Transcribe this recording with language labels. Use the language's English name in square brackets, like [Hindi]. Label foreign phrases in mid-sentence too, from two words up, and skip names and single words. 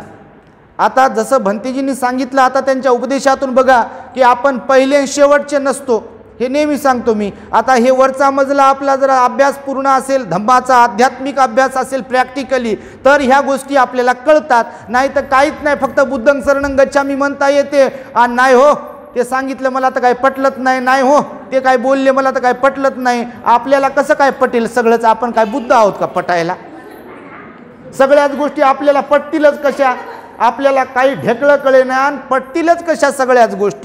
[Marathi] आता जसं भंतेजींनी सांगितलं, आता त्यांच्या उपदेशातून बघा की आपण पहिले शेवटचे नसतो, हे नेहमी सांगतो मी. आता हे वरचा मजला आपला जरा अभ्यास पूर्ण असेल, धम्माचा आध्यात्मिक अभ्यास असेल प्रॅक्टिकली, तर ह्या गोष्टी आपल्याला कळतात. नाही तर काहीच नाही, फक्त [Pali] बुद्धं शरणं गच्छामी [Marathi] म्हणता येते आणि नाही हो ते सांगितलं मला तर काही पटलत नाही, नाही हो ते काय बोलले मला तर काही पटलत नाही. आपल्याला कसं काय पटेल सगळंच? आपण काय बुद्ध आहोत का पटायला? सगळ्याच गोष्टी आपल्याला पटतीलच कशा? आपल्याला काही ढेकळं कळेना आणि पटतीलच कशा सगळ्याच गोष्टी?